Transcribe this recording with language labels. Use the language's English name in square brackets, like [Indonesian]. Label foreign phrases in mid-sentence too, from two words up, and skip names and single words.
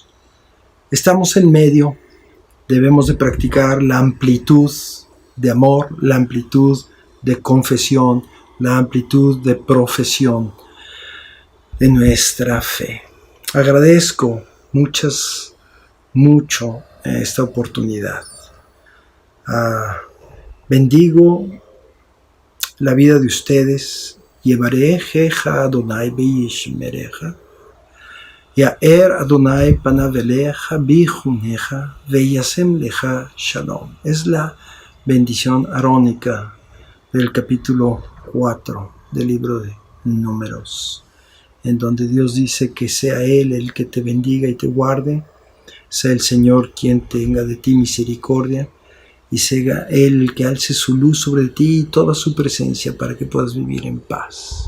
[Spanish] Estamos en medio, debemos de practicar la amplitud de amor, la amplitud de confesión, la amplitud de profesión de nuestra fe. Agradezco mucho esta oportunidad. Bendigo la vida de ustedes. [Hebrew] יברכך אדני וישמרך. יאר אדני פניו אליך ויחנך וישם לך שלום. [Spanish] Es la bendición arónica del capítulo 4 del libro de Números, en donde Dios dice que sea Él el que te bendiga y te guarde, sea el Señor quien tenga de ti misericordia, y sea Él el que alce su luz sobre ti y toda su presencia para que puedas vivir en paz.